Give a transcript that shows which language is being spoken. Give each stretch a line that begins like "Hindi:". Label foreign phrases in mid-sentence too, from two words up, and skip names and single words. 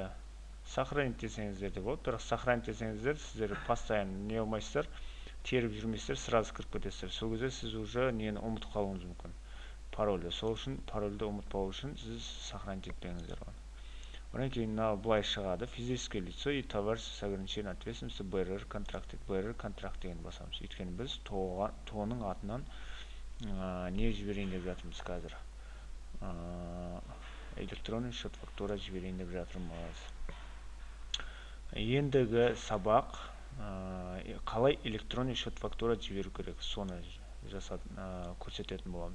Kazakh: Сохранить десеңіздер де болады. Бірақ сохранить десеңіздер, сіздер постоянно не алмайсыздар, теріп жүрмейсіздер, сразу кіріп кетесіздер. Сол кезде сіз уже нені ұмытып қалуыңыз мүмкін. Парольді. Сол үшін парольді ұмытпау үшін сіз сохранить етпеңіздер оны. Одан кейін былай шығады.
Russian: Физическое лицо и товарищество с ограниченной ответственностью БРР контракт.
Kazakh: БРР контракт деген басамыз. Өйткені біз тоның атынан не жіберейін деп жатырмыз қазір.
Russian: Электронный счет фактура
Kazakh: жіберейін деп жатырмыз. Ендігі сабақ қалай
Russian: электронный счет фактура
Kazakh: жіберу керек, соны көрсететін боламыз.